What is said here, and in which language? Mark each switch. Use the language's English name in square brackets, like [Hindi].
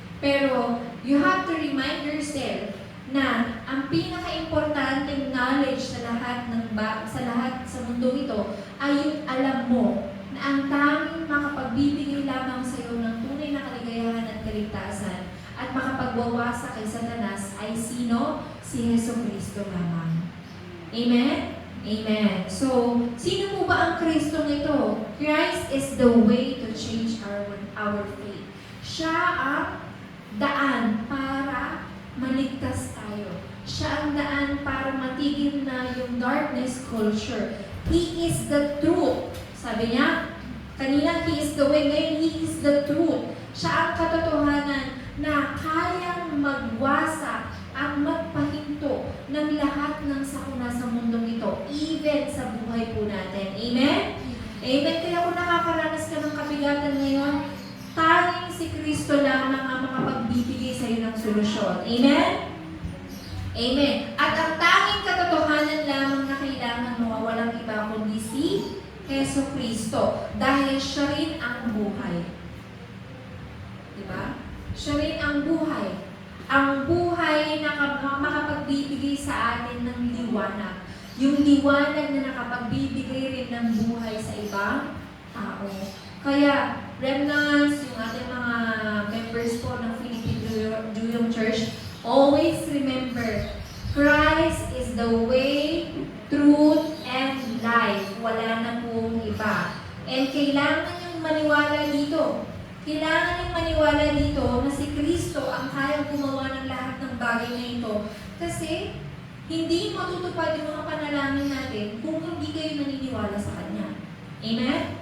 [Filipino] Pero, [English] you have to remind yourself [Filipino] na ang pinaka-importanteng knowledge sa lahat sa mundong ito ay yung alam mo na ang tanging makapagbibigay lamang sa iyo ng tunay na kaligayahan at kaligtasan at makapagwawasak kay Satanas ay sino? Si Jesu Cristo lamang. Amen? Amen. So, sino po ba ang Kristo ito? [English] Christ is the way to change our faith. [Filipino] Siya ang daan para maligtas tayo. Siya ang daan para matigil na yung [English] darkness culture. He is the truth. [Filipino] Sabi niya, kanina, [English] He is the way. [Filipino] Ngayon, [English] He is the truth. [Filipino] Siya ang katotohanan na kayang magwasak at magpahinto ng lahat ng sakuna sa mundong ito, even sa buhay po natin. Amen? Amen. Kaya kung nakakaranas ka ng kabigatan ngayon, tanging si Kristo lamang ang makapagbibigay sa iyo ng solusyon. Amen? Amen. At ang tanging katotohanan lamang na kailangan mo, walang iba kundi si Jesu Kristo. Dahil siya rin ang buhay. Diba? Siya rin ang buhay. Ang buhay na makapagbibigay sa atin ng liwanag. Yung liwanag na nakapagbibigay rin ng buhay sa ibang tao. [English] Kaya, remnants, [Filipino] yung ating mga members po ng [English] Philippine Juyong Church, always remember, Christ is the way, truth, and life. [Filipino] Wala na pong iba. And kailangan yung maniwala dito. Kailangan yung maniwala dito na si Kristo ang kayang gumawa ng lahat ng bagay na ito. Kasi, hindi matutupad yung mga panalangin natin kung hindi kayo naniniwala sa Kanya. Amen?